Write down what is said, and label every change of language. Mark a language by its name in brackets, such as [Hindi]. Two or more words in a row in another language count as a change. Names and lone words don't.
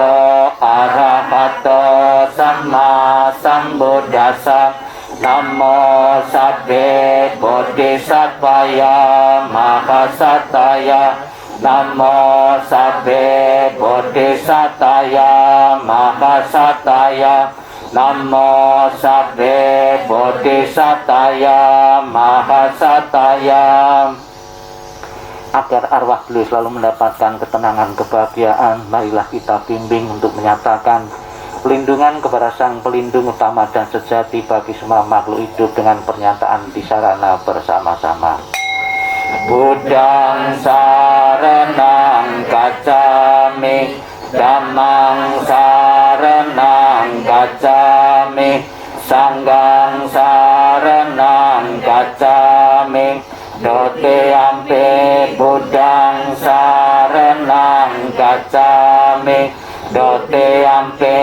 [Pali] Arahato Sama Sambuddhassa, Namo Sabbe Bodhisattvaya Mahasataya, Namo Sabbe Bodhisattvaya Mahasataya, Namo Sabbe Bodhisattvaya Mahasataya. [Indonesian] Agar arwah beliau selalu mendapatkan ketenangan, kebahagiaan, marilah kita bimbing untuk menyatakan pelindungan kepada Sang Pelindung utama dan sejati bagi semua makhluk hidup dengan pernyataan di sarana bersama-sama. [Pali] Buddhang saranang gacchami, Dhammang saranang gacchami, Sanghang saranang gacchami, Dutiyampi Buddhang saranang gacchami, Dutiyampi